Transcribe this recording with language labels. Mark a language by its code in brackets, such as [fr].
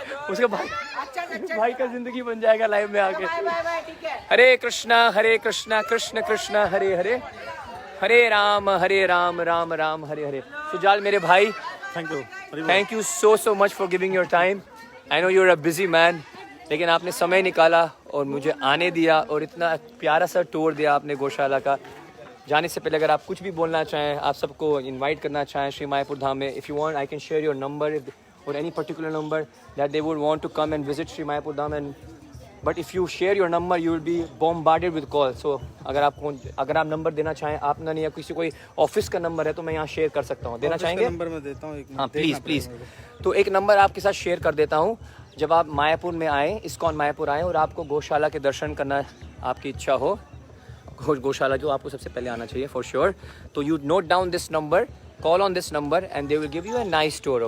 [hi] उसके भाई का जिंदगी बन जाएगा लाइव में आके। हरे कृष्णा कृष्ण कृष्ण हरे हरे, हरे राम राम राम हरे हरे। [en] Sujal [hi] मेरे भाई, [en] Thank you so much for giving your time. I know you are a busy man, [hi] लेकिन आपने समय निकाला और मुझे आने दिया और इतना प्यारा सा टूर दिया आपने गौशाला का। जाने से पहले अगर आप कुछ भी बोलना चाहें, आप सबको इनवाइट करना चाहें श्री मायापुर धाम में, [en] If you want I can share your number or any particular number that they would want to come and visit Sri Mayapur Dham, but if you share your number you will be bombarded with calls. [hi] So अगर आप number देना चाहें, आप ना नहीं, या किसी कोई ऑफिस का नंबर है तो मैं यहाँ शेयर कर सकता हूँ, देना चाहेंगे? नंबर मैं देता हूँ, हाँ प्लीज़। तो एक नंबर आपके साथ शेयर कर देता हूँ। जब आप मायापुर में आएँ, इस्कॉन मायापुर आएँ और आपको गौशाला के दर्शन करना आपकी इच्छा हो, गौशाला जो आपको सबसे पहले आना चाहिए [en] for sure, [hi] तो [en] You note down this number, call on this number and they will give you a nice tour.